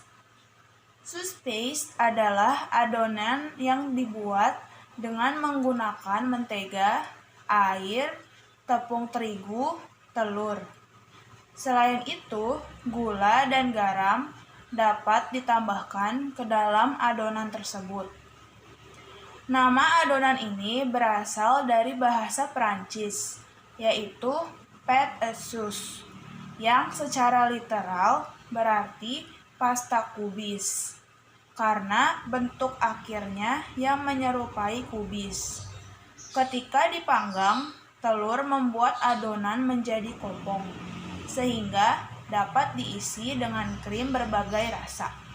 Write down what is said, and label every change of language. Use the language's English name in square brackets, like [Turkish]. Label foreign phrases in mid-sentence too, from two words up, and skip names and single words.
[English] Sauce paste [Indonesian] adalah adonan yang dibuat dengan menggunakan mentega, air, tepung terigu, telur. Selain itu, gula dan garam dapat ditambahkan ke dalam adonan tersebut. Nama adonan ini berasal dari bahasa Prancis, yaitu [French] pâte à sauce, [Indonesian] yang secara literal berarti pasta kubis, karena bentuk akhirnya yang menyerupai kubis. Ketika dipanggang, telur membuat adonan menjadi kopong, sehingga dapat diisi dengan krim berbagai rasa.